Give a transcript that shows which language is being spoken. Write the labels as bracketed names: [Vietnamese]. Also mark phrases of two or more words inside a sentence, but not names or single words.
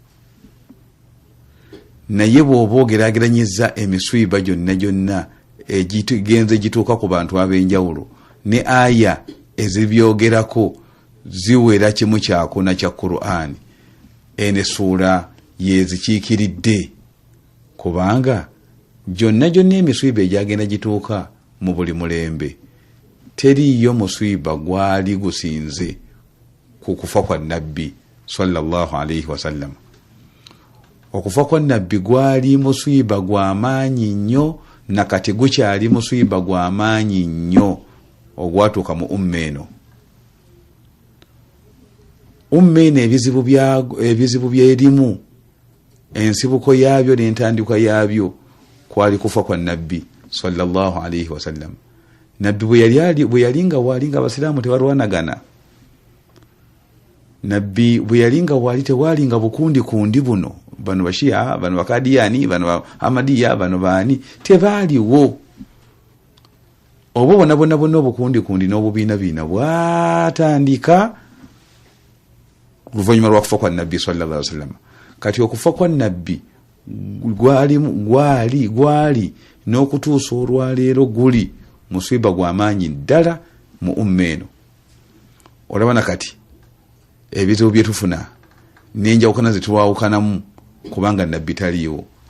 [Ganda] Naye bw'oba ogeraageranyizza emiswiba gyonna egigenze gituuka ku bantu ab'enjawulo ne aya ezibyogerako ziwera kimu kyakuna kya Qur'an, eno essuula yezikiikiridde, kubanga gyonna emiswiba egyagenda gituuka mu buli mulembe teriyo muswiba gwali gusinze ku kufa kwa nabbi [Arabic] صلى الله عليه وسلم. [Ganda] Okufa kwa nabbi gwali muswiba gw'amaanyi nnyo, nakati gukyali muswiba gw'amaanyi nnyo ogwatuuka mu umma eno. Umma eno ebizibu byerimu, ensibuko yaabyo n'entandikwa yaabyo kwali kufa kwa nabbi [Arabic] صلى الله عليه وسلم. [Ganda] Nabbi bwe yalinga walinga abasiraamu tebalwanagana. Nabbi bwe yalinga wali tewalinga bukundi buno, bano bashia, bano bakadiyani, bano amadiya, bano baani, tebaaliwo. Obwo bonna obukundi n'obubiina bwatandika luvannyuma lwa kufa kwa nabbi [Arabic] صلى الله عليه وسلم. [Ganda] Kati okufa kwa nabbi gwali n'okutuusa olwaleero guli muswiba gw'amaanyi ddala mu umma eno. Olabana kati ebizibu bye tufuna n'enjawukana ze tuwaawukanamu kubanga nabbi taliiwo.